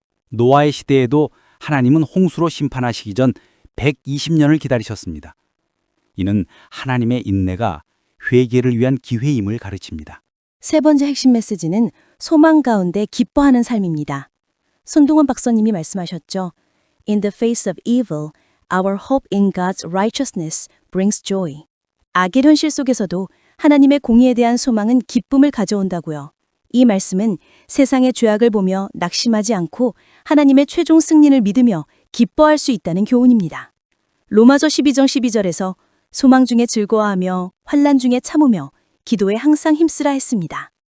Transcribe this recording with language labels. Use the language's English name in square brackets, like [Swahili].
[Korean] 노아의 시대에도 하나님은 홍수로 심판하시기 전 120년을 기다리셨습니다. 이는 하나님의 인내가 회개를 위한 기회임을 가르칩니다. 세 번째 핵심 메시지는 소망 가운데 기뻐하는 삶입니다. 손동원 박사님이 말씀하셨죠. [English] In the face of evil, our hope in God's righteousness brings joy. [Korean] 악의 현실 속에서도 하나님의 공의에 대한 소망은 기쁨을 가져온다고요. 이 말씀은 세상의 죄악을 보며 낙심하지 않고 하나님의 최종 승리를 믿으며 기뻐할 수 있다는 교훈입니다. 로마서 12장 12절에서 소망 중에 즐거워하며 환난 중에 참으며 기도에 항상 힘쓰라 했습니다.